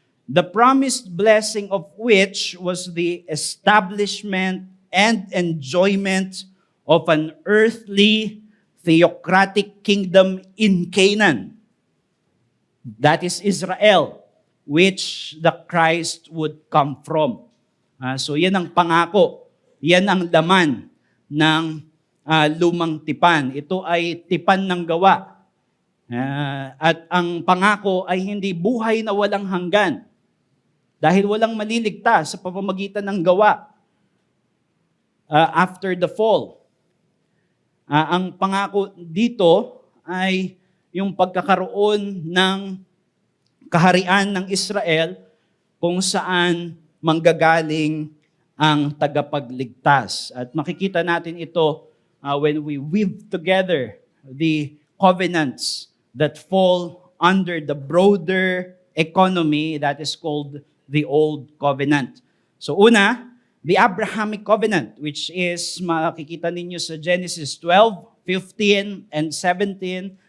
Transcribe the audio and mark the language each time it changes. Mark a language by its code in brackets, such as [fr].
[en] The promised blessing of which was the establishment and enjoyment of an earthly theocratic kingdom in Canaan. That is Israel, which the Christ would come from. [tl] So yan ang pangako, yan ang laman ng lumang tipan. Ito ay tipan ng gawa. At ang pangako ay hindi buhay na walang hanggan. Dahil walang maliligtas sa pamamagitan ng gawa [en] after the fall. [tl] Ang pangako dito ay yung pagkakaroon ng kaharian ng Israel kung saan manggagaling ang tagapagligtas. At makikita natin ito [en] when we weave together the covenants that fall under the broader economy that is called the Old Covenant. So [tl] una, [en] the Abrahamic Covenant, which is [tl] makikita ninyo sa [en] Genesis 12, 15, and 17.